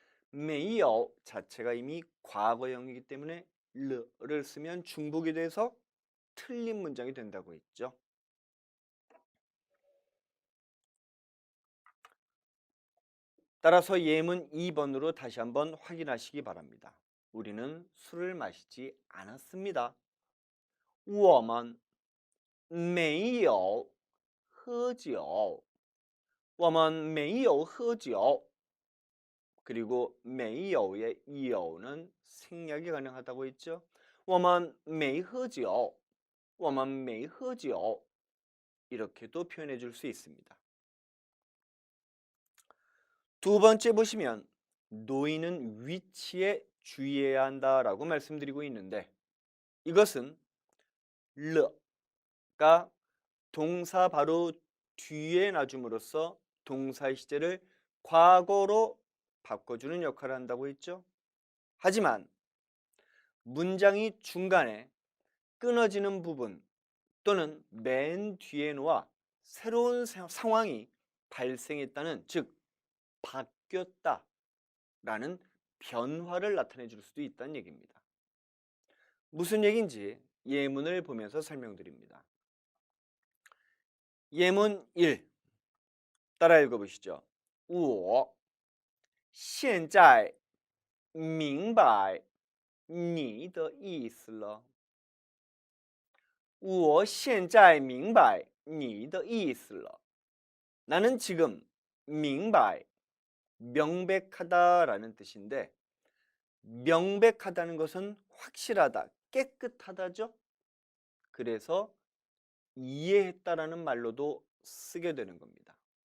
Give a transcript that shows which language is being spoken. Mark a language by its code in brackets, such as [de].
[ko] 没有 자체가 이미 과거형이기 때문에 르를 쓰면 중복이 돼서 틀린 문장이 된다고 했죠. 따라서 예문 2번으로 다시 한번 확인하시기 바랍니다. 우리는 술을 마시지 않았습니다. [zh] 我们没有喝酒我们没有喝酒 [ko] 그리고 没有의 有는 생략이 가능하다고 했죠. [zh] 我们没喝酒我们没喝酒 [ko] 이렇게도 표현해 줄 수 있습니다. 두 번째 보시면 놓이는 위치에 주의해야 한다라고 말씀드리고 있는데 이것은 르가 동사 바로 뒤에 놔줌으로써 동사의 시제를 과거로 바꿔주는 역할을 한다고 했죠. 하지만 문장이 중간에 끊어지는 부분 또는 맨 뒤에 놓아 새로운 상황이 발생했다는 즉 바뀌었다라는 변화를 나타내 줄 수도 있다는 얘기입니다. 무슨 얘기인지 예문을 보면서 설명드립니다. 예문 1 따라 읽어보시죠. [zh] 我现在明白你的意思了。我现在明白你的意思了. [ko] 나는 지금 明白 명백하다라는 뜻인데 명백하다는 것은 확실하다, 깨끗하다죠. 그래서 이해했다라는 말로도 쓰게 되는 겁니다.